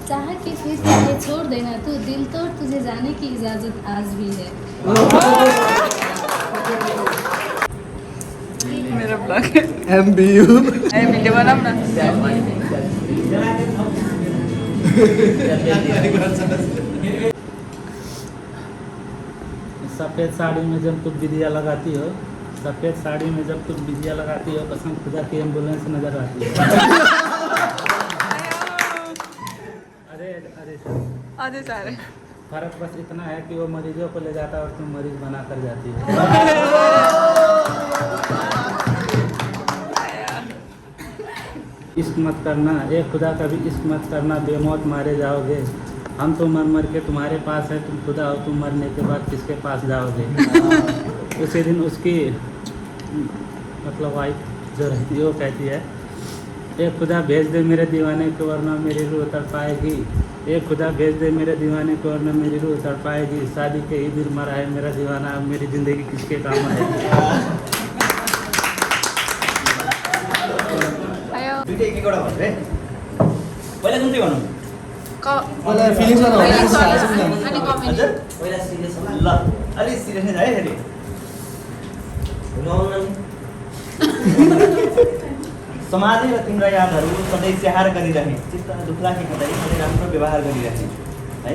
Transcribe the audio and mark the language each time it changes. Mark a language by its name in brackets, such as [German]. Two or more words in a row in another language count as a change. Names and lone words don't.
[Hindi] चाह के फिर तुझे छोड़ देना तू दिल तोड़ तुझे जाने की इजाजत आज भी है। [Nepali] मेरो ब्लग MBU भिडियो बनाऊ न। [Hindi] सफ़ेद साड़ी में जब तुम बिंदिया लगाती हो, सफ़ेद साड़ी में जब तुम बिंदिया लगाती हो, कसम खुदा की एम्बुलेंस नजर आती है। [Nepali] अझै साह्रै [Hindi] फर्क बस इतना है कि वो मरीजों को ले जाता है और तुम मरीज बना कर जाती हो। इश्क मत करना, ए खुदा कभी इश्क मत करना, बेमौत मारे जाओगे। हम तो मर मर के तुम्हारे पास है, तुम खुदा हो, तुम मरने के बाद किसके पास जाओगे। उसी दिन उसकी मतलब वाइफ जो रहती है वो कहती है, ए खुदा भेज दे मेरे दीवाने को वरना मेरी रूह तड़पाएगी। ए खुदा भेज दे मेरे दीवाने को वरना मेरी रूह तड़पाएगी। शादी के ही दिन मरा है मेरा दीवाना, अब मेरी ज़िंदगी किसके काम आएगी। [Nepali] दुईटै एक एकवटा भन्नु है पहिला कुन चाहिँ भनौँ पहिला फिलिङ्स अनि कमेडी हजुर पहिला सिरियस ल अलि सिरियस नै है फेरि समाजले र तिम्रा यादहरू सधैँ स्याहार गरिरहे, चित्त दुख्ला कि कतै सधैँ राम्रो व्यवहार गरिरहे है।